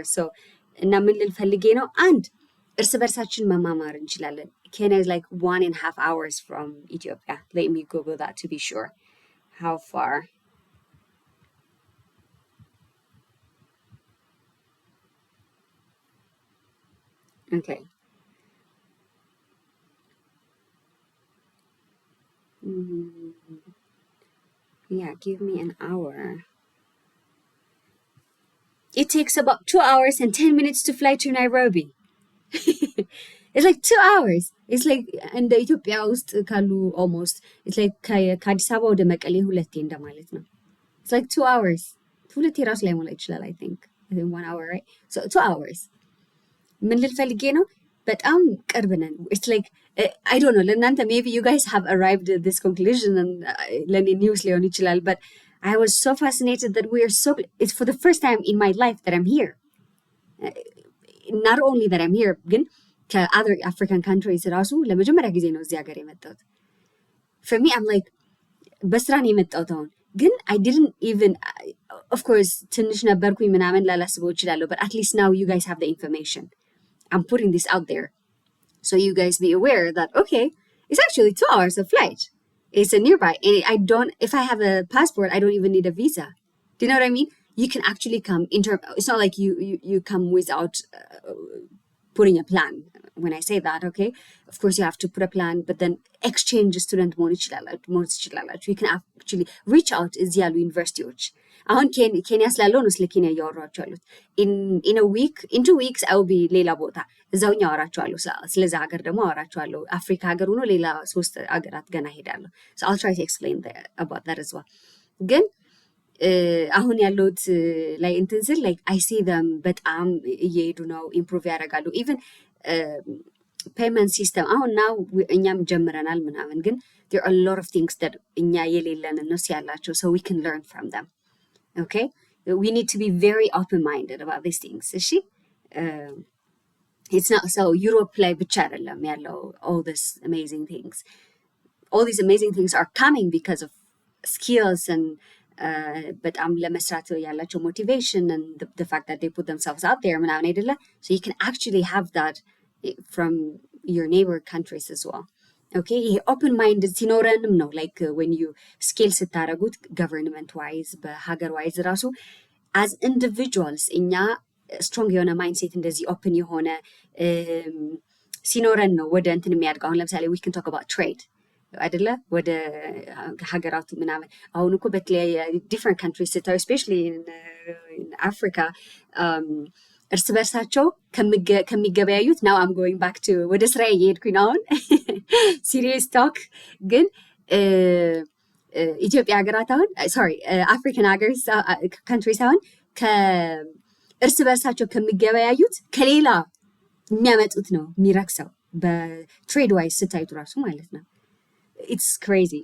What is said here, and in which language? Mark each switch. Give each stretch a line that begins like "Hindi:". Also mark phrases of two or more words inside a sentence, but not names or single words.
Amharic: So እና ምን ልል ፈልጌ ነው አንድ እርስ በርሳችን መማማር እንችላለን.
English: Kenya is like 1.5 hours from Ethiopia. Let me Google that to be sure. How far? Okay. Yeah, give me an hour. It takes about 2 hours and 10 minutes to fly to Nairobi. It's like 2 hours. It's like
Amharic: እንደ ኢትዮጵያ ውስጥ ካሉ
English: almost it's like
Amharic: ከአዲስ አበባ ወደ መቀሌ ሁለቴ እንደማለት ነው.
English: It's like 2 hours.
Amharic: ሁለቴ ራሱ ላይ ሞላ ይችላል
English: I think 1 hour, right? So 2 hours.
Amharic: ምን ልል ፈልጌ ነው በጣም ቅርብ ነን.
English: It's like I don't know ለእናንተ maybe you guys have arrived at this conclusion and ለእኔ ኒውስ ሊሆን ይችላል, but I was so fascinated that we are so, it's for the first time in my life that I'm here. Not only that I'm here,
Amharic: ግን ከ
English: other African countries
Amharic: ራሱ ለመጀመሪያ ጊዜ ነው እዚህ ሀገር የመጣሁት.
English: For me, I'm like,
Amharic: በስራ ነው የመጣሁት አሁን.
English: ግን I didn't even, of course,
Amharic: ትንሽ ነበርኩኝ ምናምን ላላስበው እችላለሁ,
English: but at least now you guys have the information. I'm putting this out there. So you guys be aware that, okay, it's actually 2 hours of flight. It's a nearby. And if I have a passport, I don't even need a visa. Do you know what I mean? You can actually come it's not like you come without putting a plan. When I say that, okay, of course you have to put a plan, but then exchange student
Amharic: መሆን ይችላላችሁ.
English: You can actually reach out
Amharic: እዚህ ያሉ ዩኒቨርሲቲዎች. አሁን ኬንያ ስላለው ነው ስለ ኬንያ እያወራኋቸው ያሉት.
English: In 2 weeks I will be
Amharic: ሌላ ቦታ እዛውኛ አወራቸዋለሁ። ስለዛ ሀገር ደግሞ አወራቸዋለሁ። አፍሪካ ሀገር ሆኖ ሌላ 3 ሀገራት ገና ሄዳለሁ.
English: So I'll try to explain about that as well.
Amharic: ግን አሁን ያለሁት ላይ እንትን ስል
English: like I see them
Amharic: በጣም እየሄዱ ነው፣ ኢምፕሩቭ ያደርጋሉ። ኢቨን ፔመንት ሲስተም አሁን now እኛም ጀምረናል ምናምን፣ ግን
English: there are a lot of things that
Amharic: እኛ የሌለን እነሱ ያላቸው,
English: so we can learn from them. Okay, we need to be very open-minded about these things. እሺ it's not so Europe
Amharic: ላይ ብቻ አይደለም ያለው
English: all these amazing things. All these amazing things are coming because of skills and
Amharic: በጣም ለመስራት ያላቸው
English: motivation and the fact that they put themselves out there
Amharic: ምናምን አይደለ?
English: So you can actually have that from your neighbor countries as well.
Amharic: Okay, ይሄ
English: open minded
Amharic: ሲኖረንም ነው
English: like when you scale
Amharic: ስታደርጉት
English: government wise
Amharic: በሀገር wise ራሱ
English: as individuals
Amharic: እኛ ስትሮንግ የሆነ ማይንድሴት እንደዚህ ኦፕን የሆነ ሲኖረን ነው ወደ እንትን የሚያድገው። አሁን ለምሳሌ
English: we can talk about trade
Amharic: አይደለ? ወደ ሀገራቱ ምናምን አሁን እኮ በተለያየ
English: different countries
Amharic: ስታዩ
English: especially in Africa
Amharic: እርስ በርሳቸው ከሚገበያዩት
English: now I'm going back to
Amharic: ወደ ስራዬ እየሄድኩኝ ነው አሁን
English: serious talk
Amharic: ግን ኢትዮጵያ ሀገራት አሁን አፍሪካን ሀገርስ countries አሁን እርስ በርሳቸው ከሚገበያዩት ከሌላ የሚያመጡት ነው የሚረክሰው በትሬድ ዋይዝ ስታዩት ራሱ ማለት ነው።
English: It's crazy.